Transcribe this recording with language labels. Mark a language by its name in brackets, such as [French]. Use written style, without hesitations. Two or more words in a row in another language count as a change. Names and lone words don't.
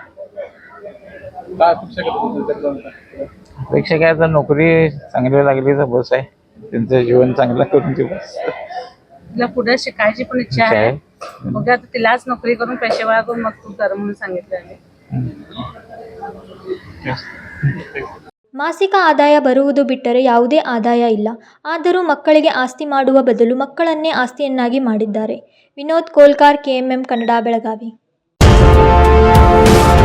[Marathi] अपेक्षा काय तर नोकरी चांगली लागली तर बस आहे. त्यांचं जीवन चांगलं करून देऊ. तिला पुढे शिकायची पण इच्छा आहे. मग आता तिलाच नोकरी करून पेशेवा करून मग तू कर म्हणून सांगितलं आहे. [Kannada] ಮಾಸಿಕ ಆದಾಯ ಬರುವುದು ಬಿಟ್ಟರೆ ಯಾವುದೇ ಆದಾಯ ಇಲ್ಲ. ಆದರೂ ಮಕ್ಕಳಿಗೆ ಆಸ್ತಿ ಮಾಡುವ ಬದಲು ಮಕ್ಕಳನ್ನೇ ಆಸ್ತಿಯನ್ನಾಗಿ ಮಾಡಿದ್ದಾರೆ. ವಿನೋದ್ ಕೋಲ್ಕಾರ್, KMM ಕನ್ನಡ, ಬೆಳಗಾವಿ.